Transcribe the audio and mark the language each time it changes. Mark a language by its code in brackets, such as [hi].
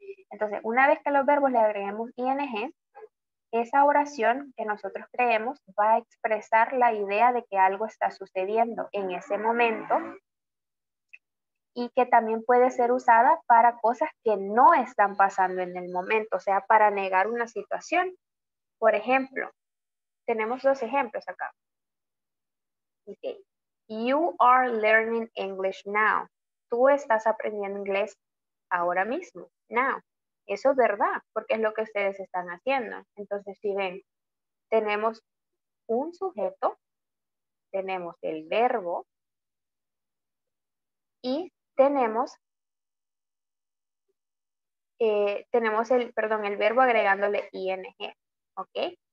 [es] Entonces, una vez que a los verbos le agreguemos ing, esa oración que nosotros creemos va a expresar la idea de que algo está sucediendo en ese momento y que también puede ser usada para cosas que no están pasando en el momento, o sea, para negar una situación. Por ejemplo, tenemos dos ejemplos acá. Okay. [en] You are learning English now. [es] Tú estás aprendiendo inglés ahora mismo, now. Eso es verdad, porque es lo que ustedes están haciendo. Entonces, si ven, tenemos un sujeto, tenemos el verbo y tenemos el verbo agregándole ing, ¿ok?